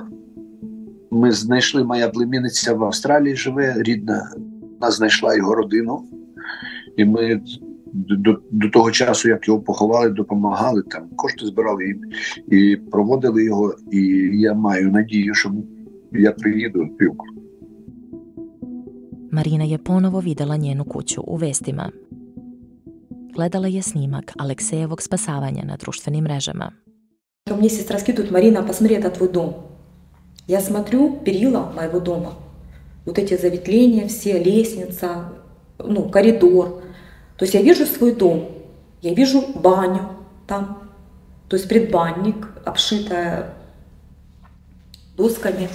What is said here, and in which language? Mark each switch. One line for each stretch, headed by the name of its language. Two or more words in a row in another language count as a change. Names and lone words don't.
Ukrainian: Ми знайшли, моя племінниця в Австралії живе, рідна. Вона знайшла його родину. І ми до того часу, як його поховали, допомагали, там кошти збирали їм і проводили його. І я маю надію, що я приїду.
Serbian: Marina je ponovo videla njenu kuću u vestima. Gledala je snimak Aleksejevog spasavanja na društvenim mrežama.
Russian: Мне сестра скидывает: Марина, посмотри, это твой дом. Я смотрю перила моего дома. Вот эти заветвления, все, лестница, коридор. То есть я вижу свой дом, я вижу баню там, то есть предбанник, обшитая досками.